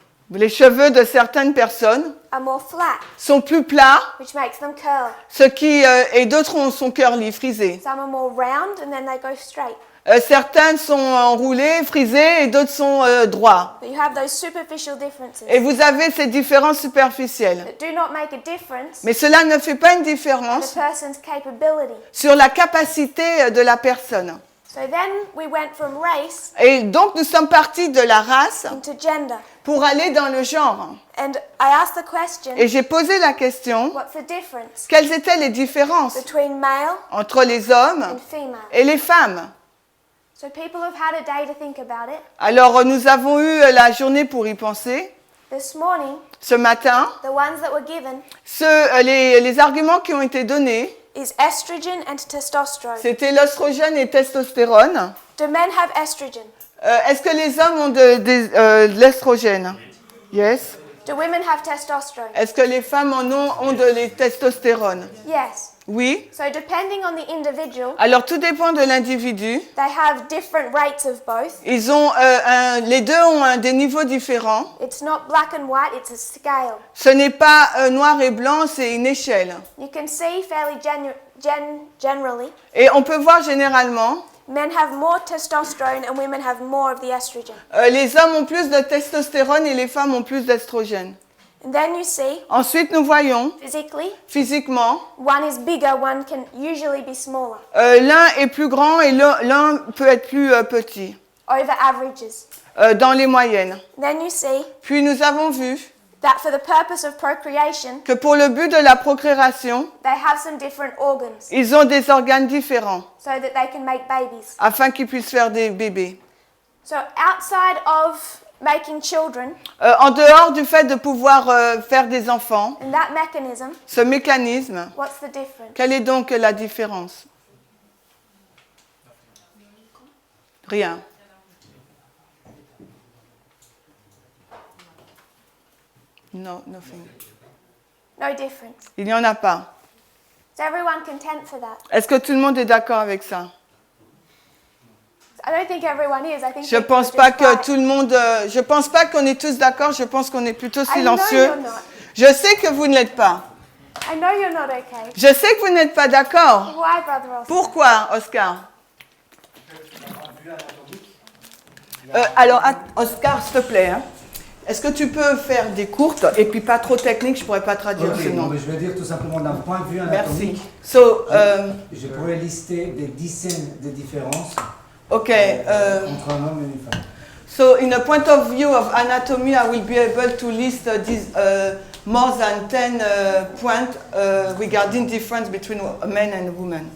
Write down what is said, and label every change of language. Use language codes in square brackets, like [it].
[fr] Les cheveux de certaines personnes [en] are more flat, [fr] sont plus plats, [en] which makes them curl. [fr] et d'autres sont curly, frisés. [en] Some are more round and then they go straight. [fr] Certaines sont enroulées, frisées, et d'autres sont droits. [en] But you have those superficial differences [fr] Et vous avez ces différences superficielles. [en] that do not make a difference [fr] Mais cela ne fait pas une [en] in the [fr] différence [en] person's capability. [fr] sur la capacité de la personne. [en] So then we went from race [fr] Et donc nous sommes partis de la race [en] into gender. [fr] pour aller dans le genre. [en] And I asked the question, [fr] Et j'ai posé la question, [en] what's the difference [fr] quelles étaient les différences [en] between male [fr] entre les hommes [en] and female? [fr] et les femmes? [en] So people have had a day to think about it. [fr] Alors nous avons eu la journée pour y penser. [en] This morning, [fr] Ce matin, [en] the ones that were given [fr] les arguments qui ont été donnés, [en] is estrogen and testosterone. [fr] c'était l'oestrogène et testostérone. [en] Do men have estrogen? [fr] Est-ce que les hommes ont de l'estrogène? [en] Yes. Do women have testosterone? [fr] Est-ce que les femmes ont de testostérone? [en] Yes. [fr] Oui. [en] So depending on the individual, [fr] Alors tout dépend de l'individu. [en] they have different rates of both. [fr] Ils ont les deux ont des niveaux différents. [en] It's not black and white, it's a scale. [fr] Ce n'est pas noir et blanc, c'est une échelle. [en] You can see fairly generally, [fr] Et on peut voir généralement, [en] men have more testosterone and women have more of the estrogen. [fr] les hommes ont plus de testostérone et les femmes ont plus d'estrogène. [en] And then you see, [fr] Ensuite, nous voyons [en] physically, [fr] physiquement, [en] one is bigger, one can usually be smaller, [fr] l'un est plus grand et l'un peut être plus petit, [en] over averages. [fr] dans les moyennes. [en] Then you see [fr] Puis nous avons vu [en] that for the purpose of procreation, [fr] que pour le but de la procréation, [en] they have some different organs [fr] ils ont des organes différents [en] so that they can make babies. [fr] afin qu'ils puissent faire des bébés. [en] So outside of making children [fr] En dehors du fait de pouvoir faire des enfants, [en] and that mechanism, [fr] ce mécanisme, [en] what's the difference? [fr] quelle est donc la différence? Rien. [en] No, nothing. No difference. [fr] Il n'y en a pas. [en] Is everyone content for that? [fr] Est-ce que tout le monde est d'accord avec ça? [en] I don't think everyone is. I think [fr] Je pense pas que tout le monde. Je pense pas qu'on est tous d'accord. Je pense qu'on est plutôt silencieux. [en] you're not. [fr] Je sais que vous ne l'êtes pas. [en] I know you're not okay. [fr] Je sais que vous n'êtes pas d'accord. [en] Why, Brother Ross? [fr] Pourquoi, Oscar? Alors, Oscar, s'il te plaît. Hein. Est-ce que tu peux faire des courtes et puis pas trop techniques, je pourrais pas traduire [en] Ok, [fr] sinon. non, mais je vais dire tout simplement d'un point de vue Merci. anatomique. [en] So, [fr] Je pourrais lister des dizaines de différences [en] okay. [fr] entre un homme et une femme. [en] So, in a point of view of anatomy, I will be able to list more than 10 points regarding difference between a man and a woman.